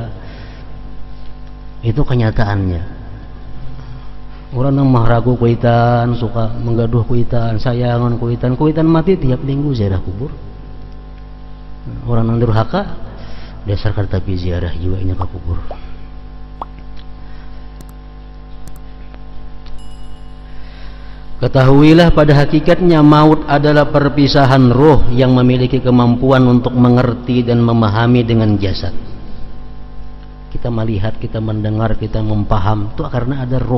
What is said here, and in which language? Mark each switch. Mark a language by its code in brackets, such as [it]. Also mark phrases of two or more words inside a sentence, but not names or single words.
[id] Itu kenyataannya. [bjn] Orang nang mahragu kuitan, suka menggaduh kuitan, sayangan kuitan mati tiap minggu ziarah kubur. Orang nang durhaka dasar tapi ziarah juga nya ke kubur. [id] Ketahuilah pada hakikatnya maut adalah perpisahan roh yang memiliki kemampuan untuk mengerti dan memahami dengan jasad. Kita melihat, kita mendengar, kita mempaham itu karena ada roh.